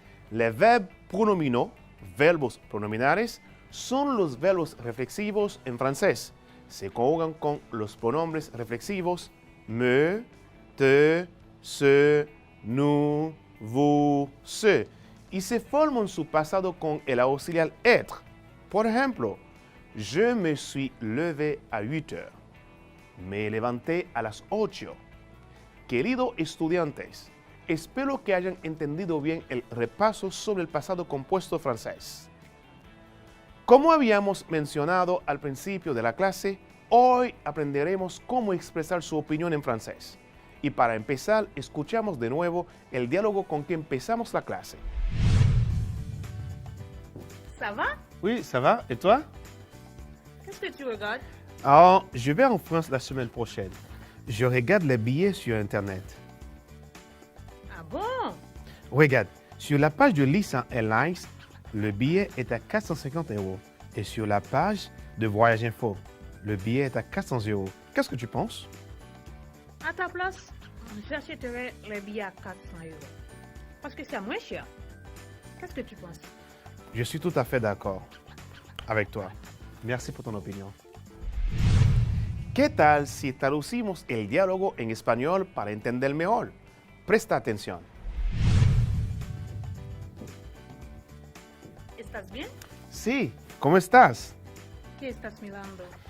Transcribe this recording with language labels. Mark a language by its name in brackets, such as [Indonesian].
[French] Les verbes pronominaux, [Spanish] verbos pronominales, son los verbos reflexivos en francés. Se conjugan con los pronombres reflexivos me, te, se, nous, vous, ce, y se forman su pasado con el auxiliar être. Por ejemplo, [French] je me suis levé à 8 heures. [Spanish] Me levanté a las 8. Queridos estudiantes, espero que hayan entendido bien el repaso sobre el pasado compuesto francés. Como habíamos mencionado al principio de la clase, hoy aprenderemos cómo expresar su opinión en francés. Y para empezar, escuchamos de nuevo el diálogo con que empezamos la clase. [French] Ça va? Oui, ça va. Et toi? Qu'est-ce que tu regardes? Alors, je vais en France la semaine prochaine. Je regarde les billets sur Internet. Ah bon? Regarde, sur la page de Lisa Airlines, le billet est à 450 €. Et sur la page de Voyage Info, le billet est à 400 €. Qu'est-ce que tu penses? À ta place, j'achèterais les billets à 400 €. Parce que c'est moins cher. Qu'est-ce que tu penses? Je suis tout à fait d'accord avec toi. Merci pour ton opinion. [Spanish] ¿Qué tal si traducimos el diálogo en español para entender mejor? Presta atención. ¿Estás bien? Sí, ¿cómo estás? ¿Qué estás mirando?